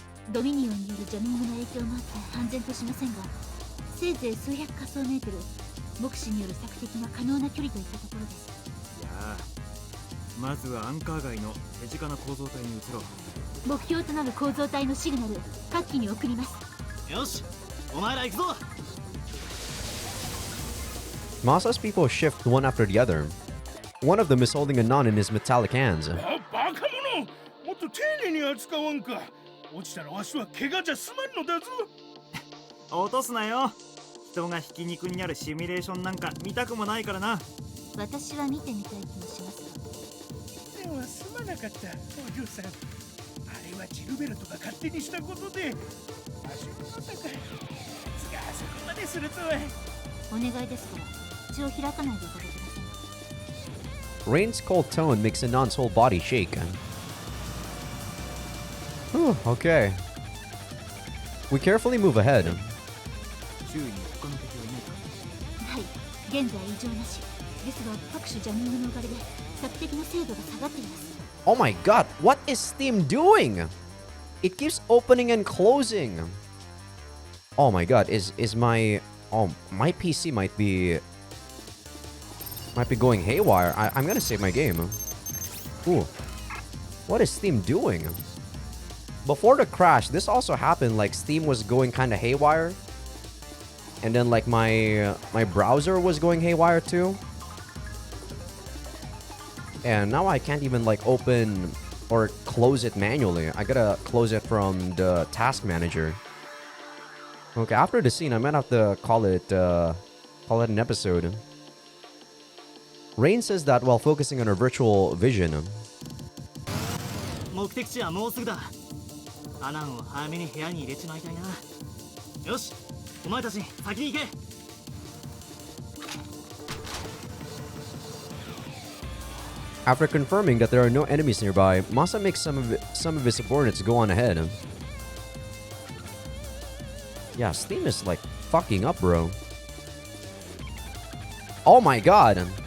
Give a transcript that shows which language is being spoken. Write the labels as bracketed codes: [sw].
[ja] ドミニオンによるジャミングの影響もあって安全としませんが、せいぜい数百仮想メートル、目視による索敵が可能な距離といったところです。いやあ、まずはアンカー街の手近な構造体に移ろう。目標となる構造体のシグナル、各機に送ります。よし、お前ら行くぞ。 [en] Masa's people shift one after the other. One of them is holding a non in his metallic hands. [ja] バカ者、もっと丁寧に扱わんか。落ちたらわしは怪我じゃ済まんのだぞ。落とすなよ。人がひき肉になるシミュレーションなんか見たくもないからな。私は見てみたい気もしますではすまなかった、お嬢さん。あれはジルベルトが勝手にしたことで、わしもまさか、つがあそこまでするとは。お願いですから、口を開かないでいただけませんか。 [en] Rain's cold tone makes Anon's whole body shake. Whew, okay. We carefully move ahead. [ja] 周囲に他の敵はいないか？はい、現在異常なし。ですが、各種ジャミングのおかげで索敵の精度が下がっています。 [en] Oh my god, what is Steam doing? It keeps opening and closing. Oh my god, is my my PC might be going haywire. I'm gonna save my game. Ooh. What is Steam doing? Before the crash, this also happened, like Steam was going kind of haywire. And then like my browser was going haywire too. And now I can't even like open or close it manually. I gotta close it from the task manager. Okay, after the scene, I might have to call it an episode. Rain says that while focusing on her virtual vision. [ja] 目的地はもうすぐだ。アナンを早めに部屋に入れちまいたいな。よし、お前たち先に行け。 [en] After confirming that there are no enemies nearby, Masa makes some of his subordinates go on ahead. Yeah, Steam is like fucking up, bro. Oh my god.